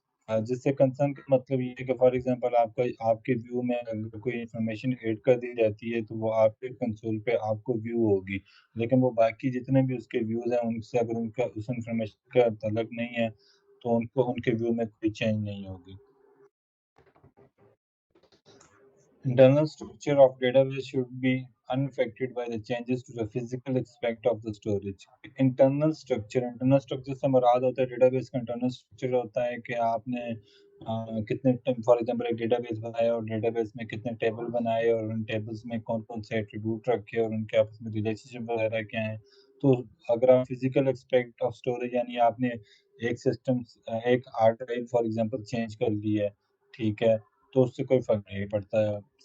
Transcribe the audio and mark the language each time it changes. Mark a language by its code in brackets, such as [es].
[hi] जिससे कंसर्न का मतलब ये है कि फॉर एग्जांपल आपके व्यू में अगर कोई इन्फॉर्मेशन ऐड कर दी जाती है तो वो आपके कंसोल पे आपको व्यू होगी, लेकिन वो बाकी जितने भी उसके व्यूज़ हैं उनसे अगर उनका उस इन्फॉर्मेशन का तल्लुक नहीं है तो उनको उनके व्यू में कोई चेंज नहीं होगी। [en] Internal structure of database should be unaffected by the changes to the physical aspect of the storage। [hi] Internal structure से मुराद होता है डेटाबेस का इंटरनल स्ट्रक्चर होता है कि आपने कितने फॉर एग्जांपल एक डेटाबेस बनाया और डेटाबेस में कितने टेबल बनाए और उन टेबल्स में कौन-कौन से एट्रीब्यूट रखे और उनके आपस में रिलेशनशिप वगैरह क्या है। तो अगर आप फिजिकल एस्पेक्ट ऑफ स्टोरेज यानी आपने एक सिस्टम एक hard drive for example change कर ली है, ठीक है, तो उससे कोई फ़र्क नहीं पड़ता है।